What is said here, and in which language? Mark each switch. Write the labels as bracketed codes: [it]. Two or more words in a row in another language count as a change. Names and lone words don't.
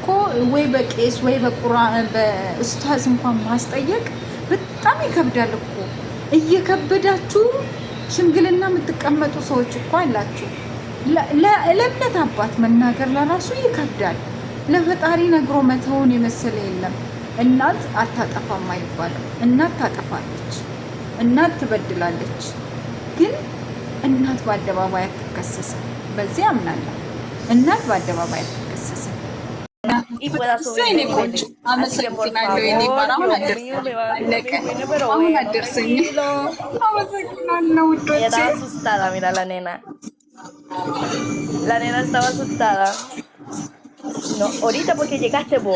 [am] ወይ በቄስ ወይ በቁርአን በኡስታዝ እንኳን ማስጠየቅ በጣም ይከብዳል እኮ። እየከበዳችሁ ሽምግልና የምትቀመጡ ሰዎች እኮ አላችሁ። ለእምነት አባት መናገር ለራሱ ይከብዳል። ለፈጣሪ ነግሮ መተውን የመሰለ የለም። እናት አታጠፋም አይባልም። እናት ታጠፋለች፣ እናት ትበድላለች። ግን እናት በአደባባይ አትከሰስም። በዚህ አምናለሁ። እናት በአደባባይ አትከሰስም። [es] Y pueda subir de coche. Así que por favor, ella estaba asustada, mira la nena. La nena estaba asustada. No, ahorita porque llegaste vos.